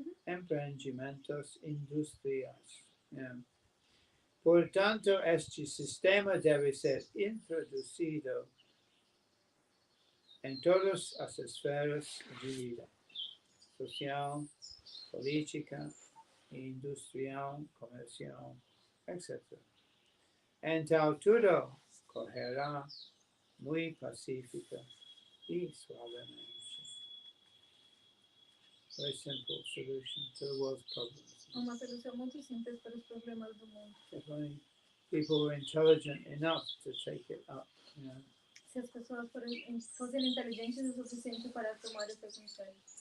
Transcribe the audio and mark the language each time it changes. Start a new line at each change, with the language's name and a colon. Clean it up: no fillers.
Portuguese: Empreendimentos industriais. Portanto, este sistema deve ser introduzido em todas as esferas de vida: social, política, industrial, comercial, etc. Então tudo correrá muito pacífica e suavemente.
English: Very simple solution to the world's problems.
Portuguese: Uma solução muito simples para os problemas do mundo.
English: If only people were intelligent enough to take it up.
Portuguese: Se as pessoas fossem inteligentes o suficiente para tomar esse conselho.